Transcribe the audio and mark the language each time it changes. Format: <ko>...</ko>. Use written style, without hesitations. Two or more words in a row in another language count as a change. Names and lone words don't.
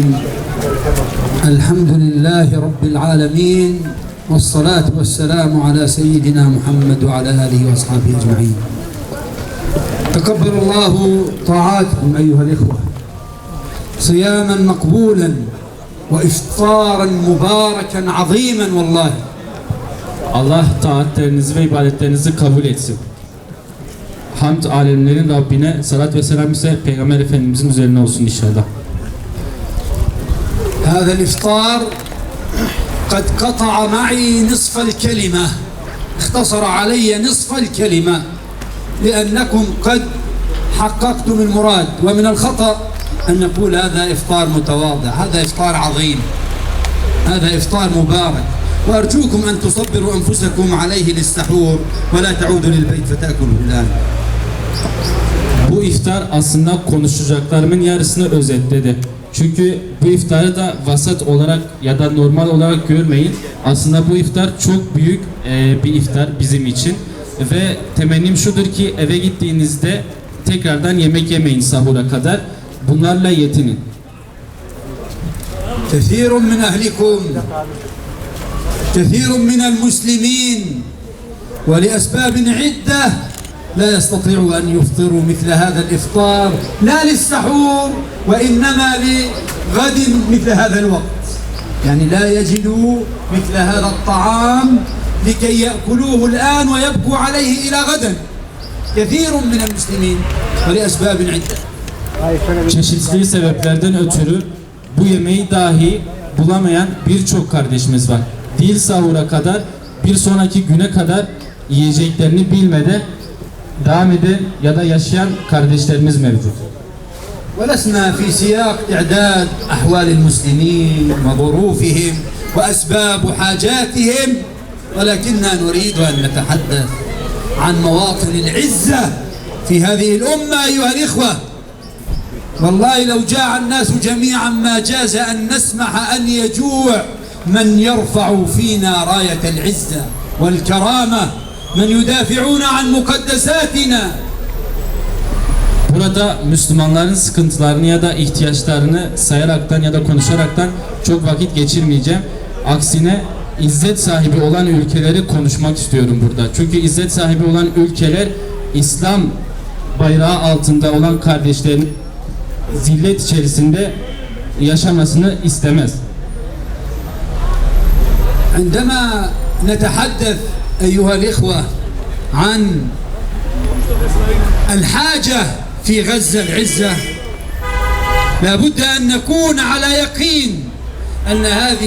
<ar>الحمد لله رب العالمين والصلاة والسلام على سيدنا محمد وعلى آله وأصحابه أجمعين. تقبل الله طاعاتكم أيها الإخوة صياما مقبولا وإفطارا مباركا عظيما والله.</ar> <tr>Allah taatlerinizi ve ibadetlerinizi kabul etsin. Hamd alemlerin Rabbine, salat ve selam ise Peygamber Efendimizin üzerine olsun inşallah.</tr> <ar>هذا الإفطار قد قطع معي نصف الكلمة اختصر علي نصف الكلمة لأنكم قد حققتم المراد ومن الخطأ أن نقول هذا إفطار متواضع هذا إفطار عظيم هذا إفطار مبارك وأرجوكم أن تصبروا أنفسكم عليه للسحور ولا تعودوا للبيت فتأكلوا الآن.</ar> <tr>Bu iftar aslında konuşacaklarımın yarısını özetledi. Çünkü bu iftarı da vasat olarak ya da normal olarak görmeyin. Aslında bu iftar çok büyük bir iftar bizim için. Ve temennim şudur ki eve gittiğinizde tekrardan yemek yemeyin sahura kadar. Bunlarla yetinin.</tr> <ar>كثير من أهلكم كثير من المسلمين ولأسباب عدة لا يستطيعوا أن يفطروا مثل هذا الإفطار لا للسحور وإنما لغد مثل هذا الوقت يعني لا يجدوا مثل هذا الطعام لكي يأكلوه الآن ويبقوا عليه إلى غدا كثير من المسلمين ولأسباب عدة.</ar> <tr>Çeşitli sebeplerden ötürü bu yemeği dahi bulamayan birçok kardeşimiz var. Değil sahura kadar, bir sonraki güne kadar yiyeceklerini bilmeden devam eden ya da yaşayan kardeşlerimiz mevcut.</tr> <ar>ولسنا في سياق إعداد أحوال المسلمين وظروفهم وأسباب حاجاتهم ولكننا نريد أن نتحدث عن مواطن العزة في هذه الأمة أيها الإخوة. والله لو جاع الناس جميعا ما جاز أن نسمح أن يجوع من يرفع فينا راية العزة والكرامة من يدافعون عن مقدساتنا.</ar> <tr>Burada Müslümanların sıkıntılarını ya da ihtiyaçlarını sayaraktan ya da konuşaraktan çok vakit geçirmeyeceğim. Aksine izzet sahibi olan ülkeleri konuşmak istiyorum burada. Çünkü izzet sahibi olan ülkeler İslam bayrağı altında olan kardeşlerin zillet içerisinde yaşamasını istemez.</tr> <ar>عندما نتحدث أيها الإخوة عن الحاجة في غزة العزة لابد أن نكون على يقين أن هذه</ar>